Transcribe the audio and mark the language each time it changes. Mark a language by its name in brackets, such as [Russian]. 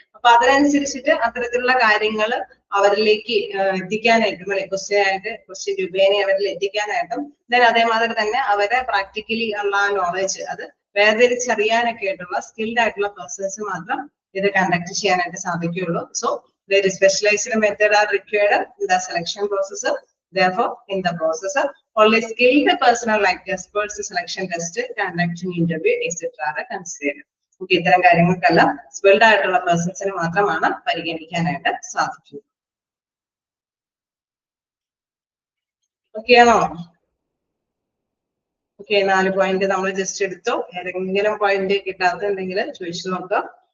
[Malayalam] അപ്പൊ അതിനനുസരിച്ചിട്ട് അത്തരത്തിലുള്ള കാര്യങ്ങൾ അവരിലേക്ക് എത്തിക്കാനായിട്ടും അല്ലെ, ക്വസ്റ്റ്യൻ രൂപേണ അവരിൽ എത്തിക്കാനായിട്ടും ദെൻ അതേമാതിരി തന്നെ അവരെ പ്രാക്ടിക്കലി ഉള്ള നോളജ് അത് വേർതിരിച്ചറിയാനൊക്കെ ആയിട്ടുള്ള സ്കിൽഡ് ആയിട്ടുള്ള പേഴ്സൺസ് മാത്രം ഇത് കണ്ടക്ട് ചെയ്യാനായിട്ട് സാധിക്കുകയുള്ളൂ. [English] So very specialized method are required in the selection process. Therefore, in the process, only skilled personnel like experts selection test, conducting interview, etc. are considered. [Malayalam] Okay, ഇത്തരം കാര്യങ്ങൾക്കെല്ലാം skilled ആയിട്ടുള്ള പേഴ്സൺസിന് മാത്രമാണ് പരിഗണിക്കാനായിട്ട് സാധിക്കുക. Okay ആണോ? Okay, 4 point നമ്മൾ just എടുത്തു. ഏതെങ്കിലും point കിട്ടാത്തുണ്ടെങ്കിൽ ചോദിച്ചു നോക്കാം.